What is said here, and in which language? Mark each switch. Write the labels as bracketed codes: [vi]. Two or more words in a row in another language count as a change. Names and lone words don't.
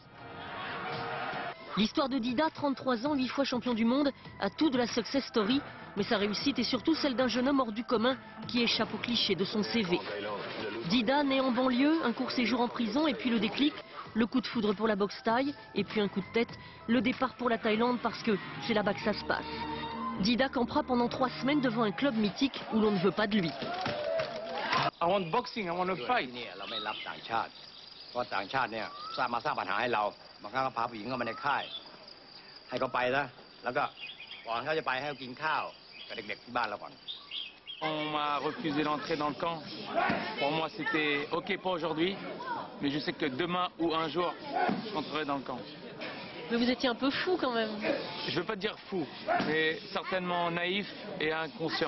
[fr] L'histoire de Dida, 33 ans, 8 fois champion du monde, a tout de la success story, mais sa réussite est surtout celle d'un jeune homme hors du commun qui échappe aux clichés de son CV. Dida, né en banlieue, un court séjour en prison et puis le déclic, le coup de foudre pour la boxe thaï et puis un coup de tête, le départ pour la Thaïlande parce que c'est là-bas que ça se passe. Dida campera pendant 3 semaines devant un club mythique où l'on ne veut pas de lui. [en] I want boxing, I want to fight. [th] เพราะต่างชาติเนี่ยมาสร้างปัญหาให้เราบางครั้งก็พาผู้หญิงเข้ามาในค่ายให้เขาไปนะแล้วก็ก่อนเขาจะไปให้เขากินข้าวกับเด็กๆที่บ้านเราก่อน [fr] On m'a refusé l'entrée dans le camp. Pour moi, c'était OK pas aujourd'hui, mais je sais que demain ou un jour, je rentrerai dans le camp. Mais vous étiez un peu fou quand même. Je ne veux pas dire fou, mais certainement naïf et inconscient.